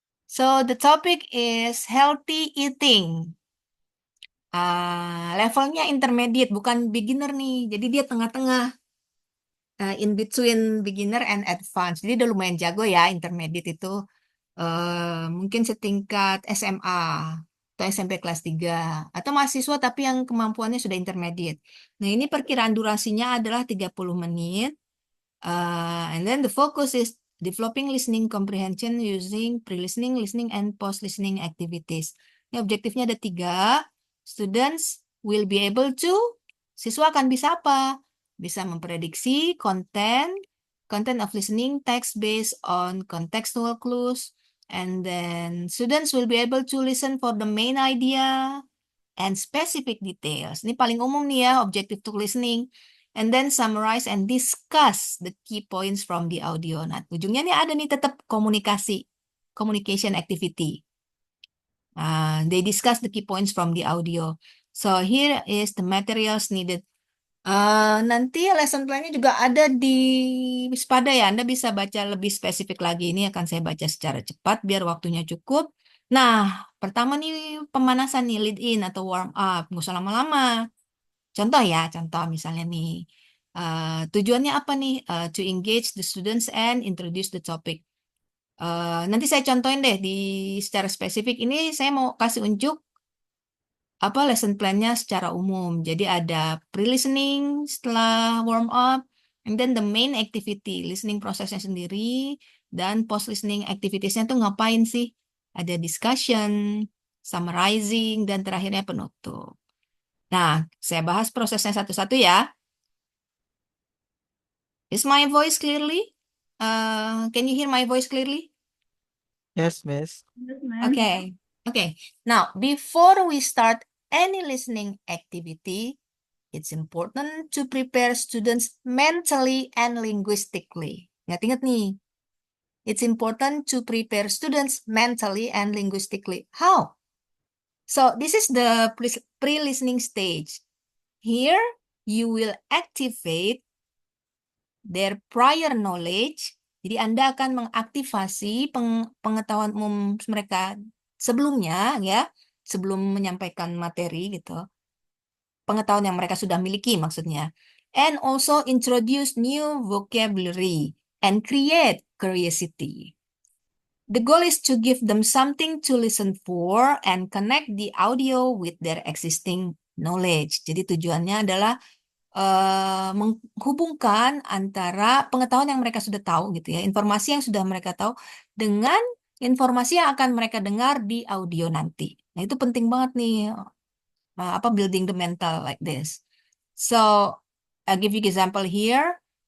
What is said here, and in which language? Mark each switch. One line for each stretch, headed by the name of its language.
English: So, the topic is healthy eating.
Indonesian: Levelnya intermediate, bukan beginner nih. Jadi dia tengah-tengah,
English: in between beginner and advanced.
Indonesian: Jadi udah lumayan jago ya, intermediate itu. Mungkin setingkat SMA atau SMP kelas 3. Atau mahasiswa tapi yang kemampuannya sudah intermediate. Nah, ini perkiraan durasinya adalah 30 menit.
English: And then the focus is developing listening comprehension using pre-listening, listening, and post-listening activities.
Indonesian: Ini objektifnya ada 3.
English: Students will be able to,
Indonesian: siswa akan bisa apa? Bisa memprediksi
English: content of listening text based on contextual clues. And then students will be able to listen for the main idea and specific details.
Indonesian: Ini paling umum nih ya,
English: objective to listening. And then summarize and discuss the key points from the audio.
Indonesian: Nah, ujungnya nih ada nih tetap communication activity.
English: They discuss the key points from the audio. So here is the materials needed.
Indonesian: Nanti lesson plan-nya juga ada di Wispada ya. Anda bisa baca lebih spesifik lagi. Ini akan saya baca secara cepat biar waktunya cukup. Nah, pertama nih pemanasan nih, lead in atau warm up. Nggak usah lama-lama. Contoh ya, contoh misalnya nih. Tujuannya apa nih?
English: To engage the students and introduce the topic.
Indonesian: Nanti saya contohin deh di secara spesifik. Ini saya mau kasih unjuk apa lesson plan-nya secara umum. Jadi ada pre-listening setelah warm up,
English: and then the main activity,
Indonesian: listening prosesnya sendiri, dan post-listening activities-nya tuh ngapain sih? Ada discussion, summarizing, dan terakhirnya penutup. Nah, saya bahas prosesnya satu-satu ya.
English: Is my voice clearly? Can you hear my voice clearly? Yes, Miss. Yes, ma'am. Okay. Okay. Now, before we start any listening activity, it's important to prepare students mentally and linguistically.
Indonesian: Ingat-ingat nih.
English: It's important to prepare students mentally and linguistically. How? So, this is the pre-listening stage. Here, you will activate their prior knowledge.
Indonesian: Jadi Anda akan mengaktifasi pengetahuan umum mereka sebelumnya ya, sebelum menyampaikan materi gitu. Pengetahuan yang mereka sudah miliki maksudnya.
English: And also introduce new vocabulary and create curiosity. The goal is to give them something to listen for and connect the audio with their existing knowledge.
Indonesian: Jadi tujuannya adalah menghubungkan antara pengetahuan yang mereka sudah tahu gitu ya, informasi yang sudah mereka tahu dengan informasi yang akan mereka dengar di audio nanti. Nah, itu penting banget nih apa
English: building the mental like this. So, I'll give you example here.